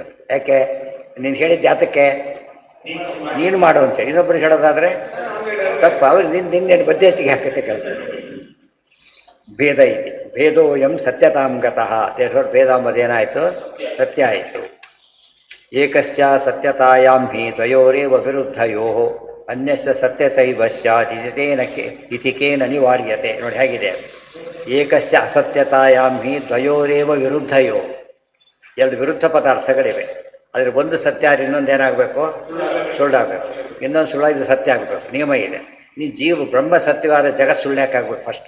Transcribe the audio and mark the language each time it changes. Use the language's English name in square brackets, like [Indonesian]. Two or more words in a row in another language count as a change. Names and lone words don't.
[Kannada] ಯಾಕೆ? ನೀನು ಹೇಳಿದ್ದು ಯಾತಕ್ಕೆ? ನೀನು ಮಾಡು ಅಂತೇಳಿ. ಇನ್ನೊಬ್ಬರಿಗೆ ಹೇಳೋದಾದರೆ ತಪ್ಪು. ಅವ್ರಿಗೆ ನಿನ್ನೇನು ಬದ್ದೆಷ್ಟಿಗೆ ಹಾಕತ್ತೆ ಕೇಳ್ತಾರೆ. ಭೇದ ಇದೆ. [Sanskrit] ಭೇದೋ ಎಂ ಸತ್ಯತಾಂಗತಃ. [Kannada] ಭೇದ ಅಂಬದೇನಾಯಿತು? ಸತ್ಯ ಆಯಿತು. [Sanskrit] ಏಕಸ್ಯ ಸತ್ಯತಾಯಾಂ ಹಿ ದ್ವಯೋರೇವ ವಿರುದ್ಧಯೋ ಅನ್ಯಸ್ಯ ಸತ್ಯತೈವ ಸ್ಯಾತ್ ಇತಿ ಕೇನ ಅನಿವಾರ್ಯತೆ. [Kannada] ನೋಡಿ ಹೇಗಿದೆ. [Sanskrit] ಏಕಸ್ಯ ಅಸತ್ಯತಾಯಾಂ ಹಿ ದ್ವಯೋರೇವ ವಿರುದ್ಧಯೋ. [Kannada] ಎರಡು ವಿರುದ್ಧ ಪದಾರ್ಥಗಳಿವೆ. ಆದರೆ ಒಂದು ಸತ್ಯ ಆದರೆ ಇನ್ನೊಂದು ಏನಾಗಬೇಕು? ಸುಳ್ಳಾಗಬೇಕು. ಇನ್ನೊಂದು ಸುಳ್ಳಾಗಿದ್ದು ಸತ್ಯ ಆಗಬೇಕು. ನಿಯಮ ಇದೆ. ನೀನು ಜೀವ ಬ್ರಹ್ಮ ಸತ್ಯವಾದ ಜಗತ್ ಸುಳ್ಳ್ಯಾಕಾಗ್ಬೇಕು ಫಸ್ಟು.